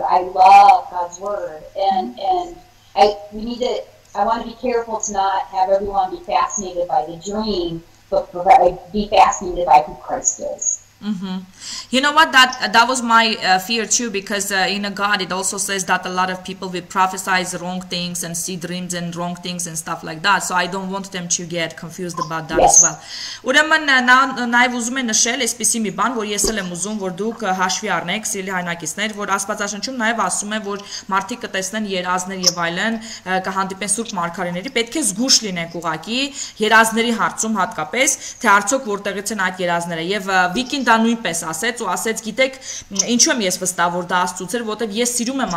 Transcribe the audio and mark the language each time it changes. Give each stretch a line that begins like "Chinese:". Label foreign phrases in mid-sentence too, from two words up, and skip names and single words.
English: I love God's Word, and I want to be careful to not have everyone be fascinated by the dream, but be fascinated by who Christ is. You know what, that was my fear too, because in God it also says that a lot of people will prophesy wrong things and see dreams and wrong things and stuff like that, so I don't want them to get confused about that as well.
Armenian: Ուրեմն նաև ուզում եմ նշել այսպիսի մի բան, որ ես էլ եմ ուզում, որ դուք հաշվի առնեք, սիրելի հայրենակիցներ, որ Աստվածաշնչում նաև ասում է, որ մարդիկ կտեսնեն երազներ եւ այլն, կհանդիպեն սուրբ մարգարեների, պետք է զգուշ լինեք ուղակի երազների հարցում հատկապես, թե արդյոք որտեղից են այդ երազները, եւ Վիկին դա նույնպես ասեց ու ասեց, գիտեք, ինչու եմ ես վստահ, որ դա Աստծուց էր, որովհետև ես սիրում եմ